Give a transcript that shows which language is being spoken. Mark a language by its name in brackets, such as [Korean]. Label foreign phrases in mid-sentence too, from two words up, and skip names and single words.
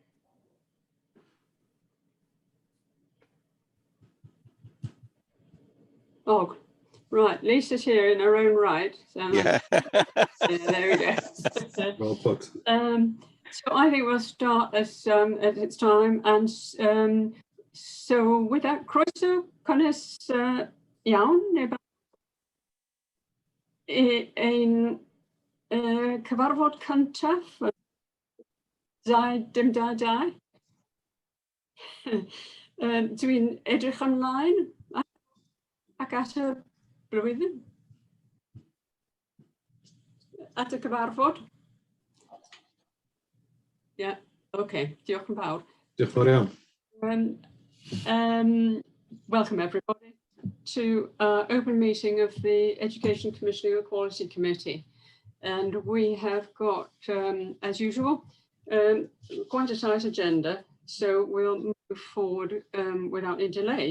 [English] Oh, right. Lisa's here in her own right. So Yeah. yeah, there we go. Well put. So I think we'll start as it's time. And so without [Welsh] croeso, cynnes iawn, neu ein cyfarfod cyntaf, dim dau. Dwi'n edrych ymlaen ac at y blwyddyn. At y cyfarfod. [English] Yeah, okay. [Welsh] Diolch yn fawr. Diolch yn fawr iawn. [English] Welcome everybody to our open meeting of the Education Commissioning and Equality Committee. And we have got, as usual, quite a tight agenda. So we'll move forward without any delay.